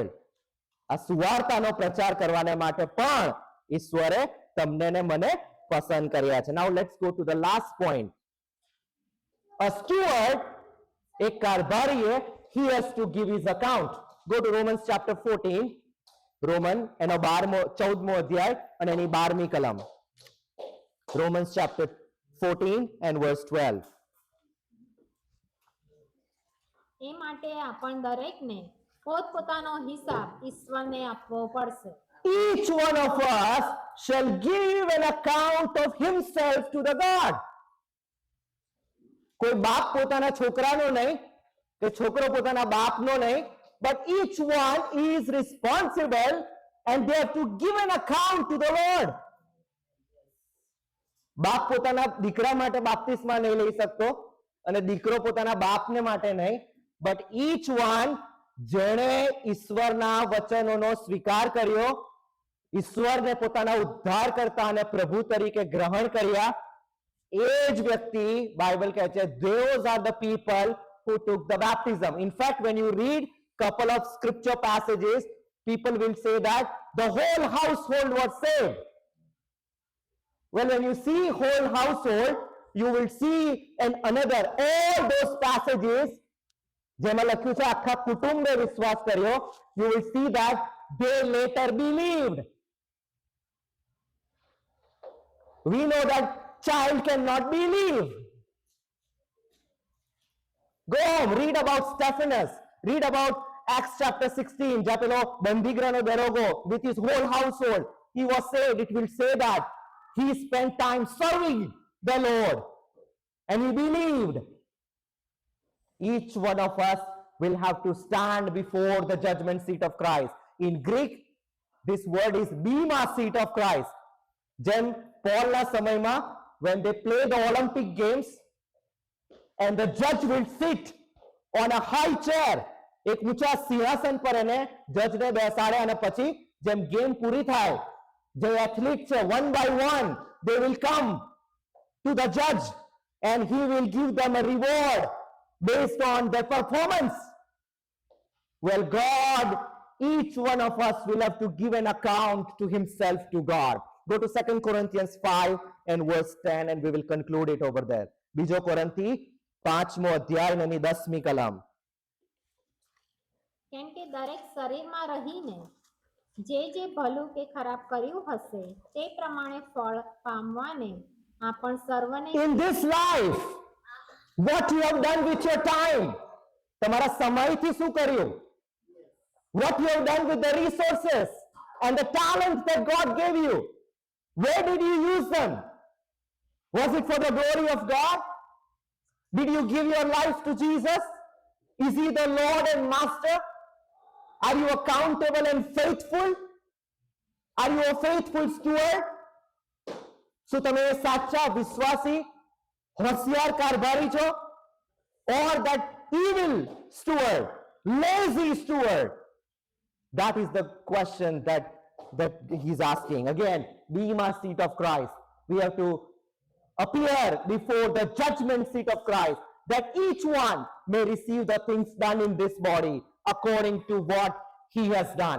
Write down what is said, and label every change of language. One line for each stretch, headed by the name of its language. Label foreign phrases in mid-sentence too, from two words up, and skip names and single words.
Gujarati: આ સુવાર્તાનો પ્રચાર કરવાને માટે પણ ઈશ્વરે તમને ને મને પસંદ કર્યા છે.
English: Now let's go to the last point. A steward,
Gujarati: એક કારભારીએ,
English: he has to give his account. Go to Romans chapter 14.
Gujarati: રોમન એનો 14મો અધ્યાય અને એની 12મી કલમ.
English: Romans chapter 14 and verse 12.
Gujarati: એ માટે આપણ દરેકને પોતપોતાનો હિસાબ ઈશ્વરને આપવો પડશે.
English: Each one of us shall give an account of himself to the God.
Gujarati: કોઈ બાપ પોતાના છોકરાનો નહીં, કે છોકરો પોતાના બાપનો નહીં,
English: but each one is responsible and they have to give an account to the Lord.
Gujarati: બાપ પોતાના દીકરા માટે બાપ્તિસ્મા નહીં લઈ શકતો અને દીકરો પોતાના બાપને માટે નહીં,
English: but each one
Gujarati: જેણે ઈશ્વરના વચનોનો સ્વીકાર કર્યો, ઈશ્વરને પોતાના ઉદ્ધારકર્તા અને પ્રભુ તરીકે ગ્રહણ કર્યા, એ જ વ્યક્તિ બાઇબલ કહે છે
English: those are the people who took the baptism. In fact, when you read couple of scripture passages, people will say that the whole household was saved. Well, when you see whole household, you will see another all those passages
Gujarati: જેમાં લખ્યું છે આખા કુટુંબે વિશ્વાસ કર્યો,
English: you will see that they later believed. We know that child cannot believe. Go home, read about Stephanus, read about Acts chapter 16,
Gujarati: જ્યાં પેલો બંદીગ્રહનો દરોગો
English: with his whole household, he was saved. It will say that he spent time serving the Lord and he believed. Each one of us will have to stand before the judgment seat of Christ. In Greek, this word is bema seat of Christ.
Gujarati: જેમ પોલના સમયમાં
English: when they play the Olympic games and the judge will sit on a high chair,
Gujarati: એક ઊંચા સિંહાસન પર એને જજને બેસાડે અને પછી જેમ ગેમ પૂરી થાય, જે એથ્લીટ છે
English: one by one they will come to the judge and he will give them a reward based on their performance. Well, God, each one of us will have to give an account to himself to God. Go to 2 Corinthians 5 and verse 10 and we will conclude it over there.
Gujarati: બીજો કોરિન્થી 5મો અધ્યાય અને એની 10મી કલમ. કેમ કે દરેક શરીરમાં રહીને જે ભલું કે ખરાબ કર્યું હશે તે પ્રમાણે ફળ પામવાને આપણ સર્વને
English: In this life, what you have done with your time,
Gujarati: તમારા સમયથી શું કર્યું?
English: What you have done with the resources and the talents that God gave you, where did you use them? Was it for the glory of God? Did you give your life to Jesus? Is he the Lord and Master? Are you accountable and faithful? Are you a faithful steward?
Gujarati: શું તમે સાચા વિશ્વાસી હોશિયાર કારભારી છો?
English: Or that evil steward, lazy steward? That is the question that he's asking. Again, bema seat of Christ. We have to appear before the judgment seat of Christ, that each one may receive the things done in this body according to what he has done.